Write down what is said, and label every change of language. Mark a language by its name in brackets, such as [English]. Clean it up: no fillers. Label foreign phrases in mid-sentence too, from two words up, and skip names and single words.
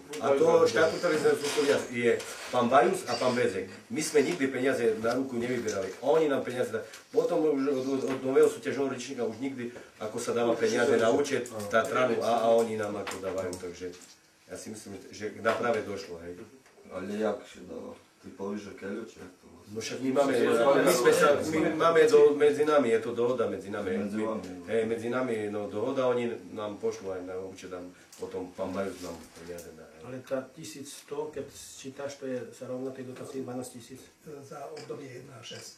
[Slovak] A to štatutárny zastupcovia je pán Bajus a pán Bezek. My sme nikdy peniaze na ruku nevyberali. Oni nám peniaze dali. Potom už od nového súťažného ročníka už nikdy ako sa dáva peniaze na účet Tatranu a oni nám ako dávajú. Takže ja si myslím, že na práve došlo. Hej. [Polish] Ale jak się dało? Ty powiesz, że Kelio, czy jak to? [Slovak] No však my máme medzi nami, je to dohoda medzi nami. Medzi nami no, dohoda, oni nám pošlú aj na účet, potom pán Bajus nám peniaze dá. Ale tá 1100, keď sčítaš, to je sa rovná tej dotácii 12 000? Za obdobie 1.6.